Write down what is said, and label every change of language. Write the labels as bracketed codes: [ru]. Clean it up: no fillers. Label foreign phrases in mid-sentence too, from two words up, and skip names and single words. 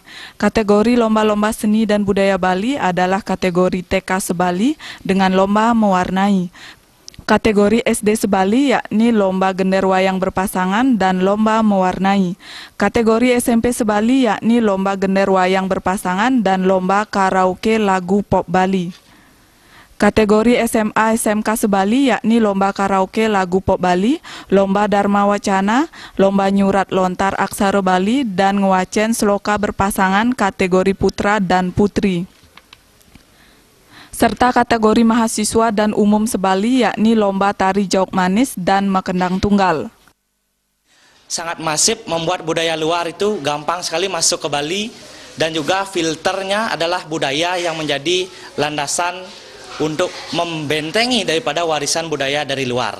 [id] Kategori lomba-lomba seni dan budaya Bali adalah kategori TK Sebali dengan lomba mewarnai, kategori SD Sebali yakni lomba gender wayang berpasangan dan lomba mewarnai. Kategori SMP Sebali yakni lomba gender wayang berpasangan dan lomba karaoke lagu pop Bali. Kategori SMA SMK Sebali yakni lomba karaoke lagu pop Bali, lomba Dharma Wacana, lomba nyurat lontar aksara Bali, dan ngewacen sloka berpasangan kategori putra dan putri. Serta kategori mahasiswa dan umum Sebali yakni lomba tari jawab manis dan makendang tunggal. Sangat masif, membuat budaya luar itu gampang sekali masuk ke Bali, dan juga filternya adalah budaya yang menjadi landasan untuk membentengi daripada warisan budaya dari luar.